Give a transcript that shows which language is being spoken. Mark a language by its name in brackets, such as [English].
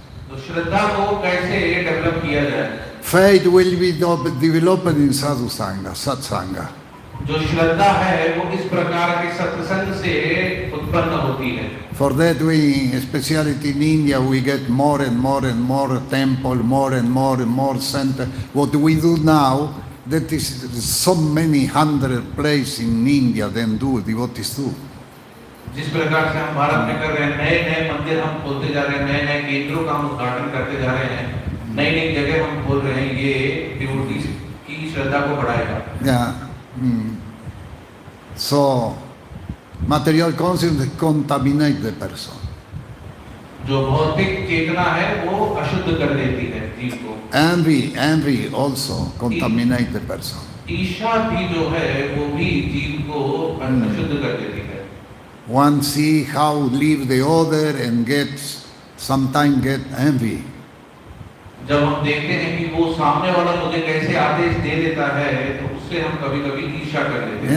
[Hindi] तो श्रद्धा को कैसे डेवलप किया जाए? [English] Faith will be developed in sadhu sangha, satsanga. [Hindi] जो श्रद्धा है वो इस प्रकार के सत्संग से उत्पन्न होती है। [English] For that we, especially in India, we get more and more temple, more and more center. What we do now, that is so many hundred places in India than do devotees do. [Hindi] जिस प्रकार से हम भारत में कर रहे हैं, नए मंदिर हम खोलते जा रहे हैं, नए केंद्रों का हम उद्घाटन करते जा रहे हैं, नई जगह हम खोल रहे हैं, ये डिवोटीज की श्रद्धा को बढ़ाएगा। [English] Yeah. So material consciousness contaminate the person. [Hindi] जो भौतिक चेतना है वो अशुद्ध कर देती है जीव को। [English] Envy also contaminate the person. [Hindi] ईर्ष्या भी जो है वो भी जीव को अशुद्ध कर देती है। [English] One see how live the other and sometimes get envy. [Hindi] जब हम देखते हैं कि वो सामने वाला मुझे कैसे आदेश दे देता है तो उससे हम कभी-कभी ईर्ष्या कर लेते हैं।